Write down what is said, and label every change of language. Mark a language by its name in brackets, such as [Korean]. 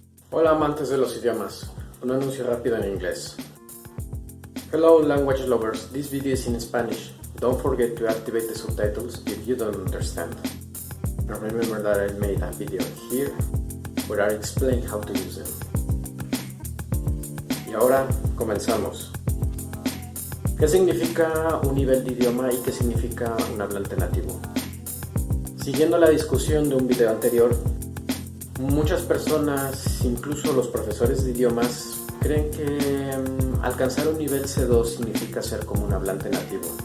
[Spanish] Hola amantes de los idiomas, un anuncio rápido en inglés. [English] Hello language lovers, this video is in Spanish. Don't forget to activate the subtitles if you don't understand. And remember that I made a video here where I explain how to use them. [Spanish] Y ahora comenzamos. ¿Qué significa un nivel de idioma y qué significa un hablante nativo? Siguiendo la discusión de un video anterior, muchas personas, incluso los profesores de idiomas, creen que alcanzar un nivel C2 significa ser como un hablante nativo.